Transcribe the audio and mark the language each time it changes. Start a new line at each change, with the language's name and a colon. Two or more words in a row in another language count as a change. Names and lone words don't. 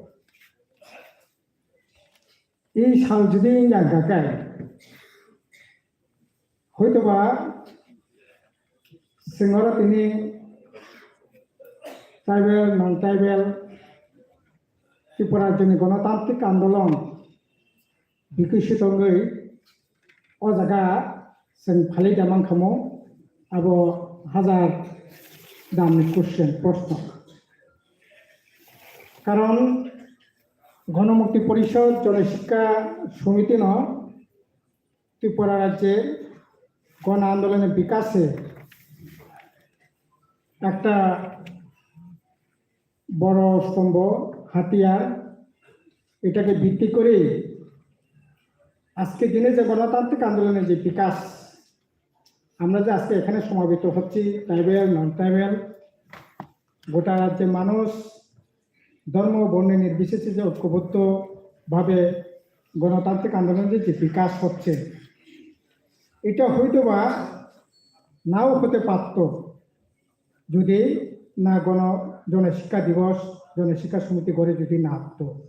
Bangla: এই সাল যদি গাকায় হয়তোবা সিংহরা তিনি ট্রাইবেল, নন ট্রাইবেল, ত্রিপুরার জন্য গণতান্ত্রিক আন্দোলন বিকশিত হয়ে ও জায়গা
Kok Borok: जों फालिदामां खामो आबो हाजार दामनि कुएश्चन प्रश्न
Bangla: কারণ গণমুক্তি পরিষদ জনশিক্ষা সমিতি ন ত্রিপুরা রাজ্যে গণ আন্দোলনের বিকাশে একটা বড় স্তম্ভ হাতিয়ার, এটাকে ভিত্তি করে আজকে দিনে যে গণতান্ত্রিক আন্দোলনের যে বিকাশ, আমরা যে আজকে এখানে সমাবেত হচ্ছি, ট্রাইবেল, নন ট্রাইবেল, গোটা রাজ্যের মানুষ ধর্ম বর্ণ নির্বিশেষে যে ঐক্যবদ্ধভাবে গণতান্ত্রিক আন্দোলনের যে বিকাশ হচ্ছে, এটা হয়তোবা নাও হতে পারত যদি না জনশিক্ষা দিবস, জনশিক্ষা সমিতি গড়ে যদি না আসতো।